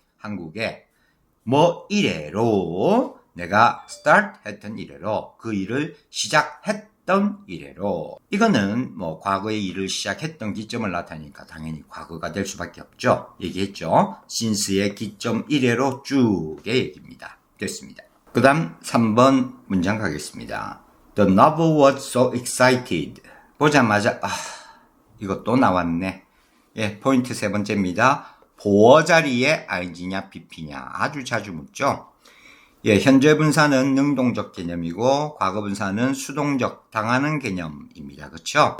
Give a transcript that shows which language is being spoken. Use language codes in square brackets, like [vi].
[ko] 한국에 뭐 이래로 내가 start 했던 이래로 그 일을 시작했던 이래로. 이거는 뭐 과거의 일을 시작했던 기점을 나타내니까 당연히 과거가 될 수밖에 없죠. 얘기했죠. since의 기점 이래로 쭉의 얘기입니다. 됐습니다. 그 다음 3번 문장 가겠습니다. [en] The novel was so excited. [ko] 보자마자 이거 또 나왔네. 포인트 세 번째입니다. 보어 자리에 ing냐 pp냐 아주 자주 묻죠. 현재 분사는 능동적 개념이고 과거 분사는 수동적 당하는 개념입니다. 그렇죠?